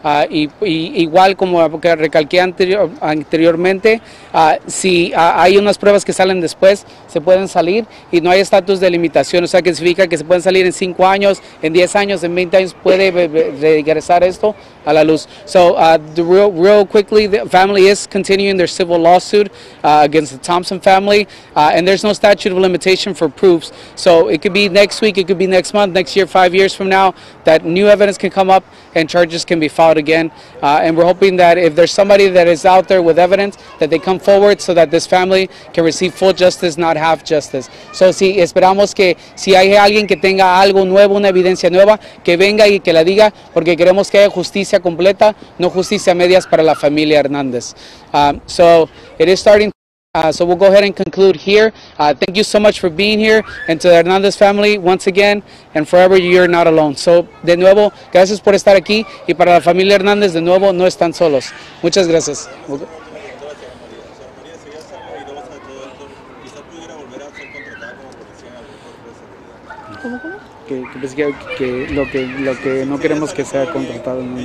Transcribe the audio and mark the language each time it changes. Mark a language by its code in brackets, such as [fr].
[es] Igual como que recalqué anteriormente, si hay unas pruebas que salen después, se pueden salir y no hay estatus de limitación, o sea que significa que se pueden salir en 5 años, en 10 años, en 20 años, puede regresar esto a la luz. [en] So real quickly, the family is continuing their civil lawsuit against the Thompson family, and there's no statute of limitation for proofs. So it could be next week, it could be next month, next year, 5 years from now, that new evidence can come up and charges can be filed again. And we're hoping that if there's somebody that is out there with evidence, that they come forward so that this family can receive full justice, not half justice. [es] So sí, esperamos que si hay alguien que tenga algo nuevo, una evidencia nueva, que venga y que la diga, porque queremos que haya justicia completa, no justicia a medias para la familia Hernández. [en] So it is starting. So we'll go ahead and conclude here. Thank you so much for being here, and to the Hernandez family, once again, and forever you're not alone. [es] So, de nuevo, gracias por estar aquí, y para la familia Hernández, de nuevo, no están solos. Muchas gracias. Que lo que no queremos que sea contratado.